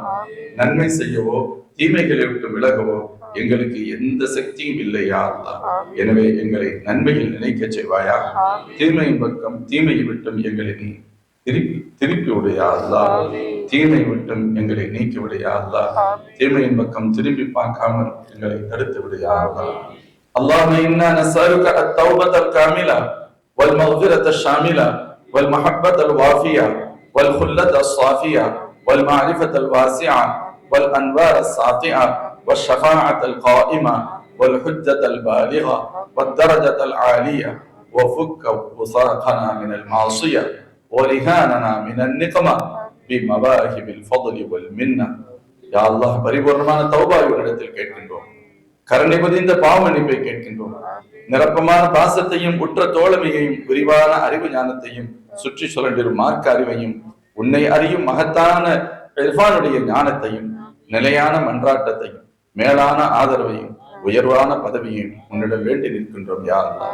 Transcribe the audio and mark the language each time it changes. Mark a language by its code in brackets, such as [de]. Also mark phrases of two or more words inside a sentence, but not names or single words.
[ta] நன்மை செய்யவோ தீமைகளை விட்டு விலகவோ எங்களுக்கு எந்த சக்தியும் இல்லையா அல்லாஹ். எனவே எங்களை நன்மையில் நினைக்க செய்வாயா. தீமையின் பக்கம் தீமையை விட்டும் எங்களை நீ திருப்பி விடையா அல்லாஹ். தீமை விட்டும் எங்களை நீக்கி விடையா அல்லாஹ். தீமையின் பக்கம் திரும்பி பார்க்காமல் எங்களை தடுத்து விடையா அல்லாஹ். [ar] اللهم إنا نسألك التوبة الكاملة والمغفرة الشاملة والمحبة الوافية والخلة الصافية والمعرفة الواسعة والأنوار الساطعة والشفاعة القائمة والحجة البالغة والدرجة العالية وفك وثاقنا من المعصية ورهاننا من النقمة بمواهب الفضل والمنة. يا الله [ta] பரிபூர்ணமான தௌபாவை உன்னிடத்தில் கேட்கின்றோம். கருணை பொதிந்த பாவ மன்னிப்பை கேட்கின்றோம். நிரப்பமான பாசத்தையும் உற்ற தோழமையையும் விரிவான அறிவு ஞானத்தையும் சுற்றி சுழண்டிரும் மார்க்க அறிவையும் உன்னை அறியும் மகத்தான இர்ஃபானுடைய ஞானத்தையும் நிலையான மன்றாட்டத்தையும் மேலான ஆதரவையும் உயர்வான பதவியையும் உன்னிடம் வேண்டி நிற்கின்றோம் [ar] يا الله.